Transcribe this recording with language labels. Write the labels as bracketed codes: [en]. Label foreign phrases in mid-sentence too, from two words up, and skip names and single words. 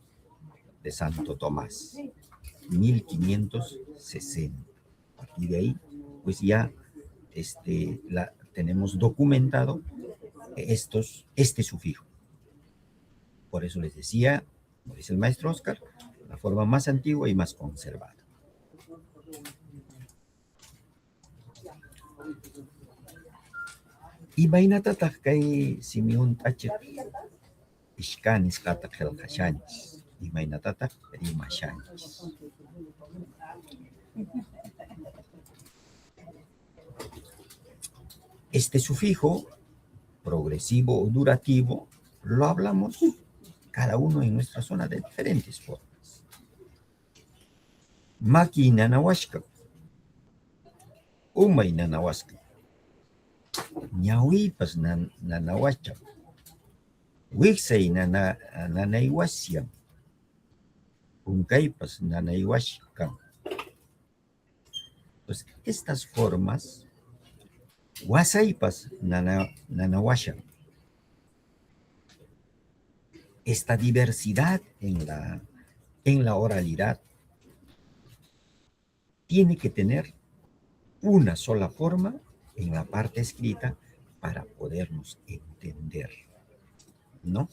[es] De Santo Tomás, 1560. A partir de ahí, pues ya tenemos documentado este sufijo. Por eso les decía, como dice el maestro Oscar, la forma más antigua y más conservada. [qu] Imaynatataq kay simiunt'achik ishkanis qata qillqashanchis, imaynatataq rimashanchis. [es] Este sufijo progresivo o durativo lo hablamos cada uno en nuestra zona de diferentes formas. [qu] Maki nanawashka, umay nanawashka, ñawipas nanawashka, wiksay nanaywasyam, unkaypas nanaywashkam. [es] Entonces, estas formas, [qu] wasaypas nanawasham. [es] Esta diversidad en la oralidad tiene que tener una sola forma en la parte escrita para podernos entender, ¿no?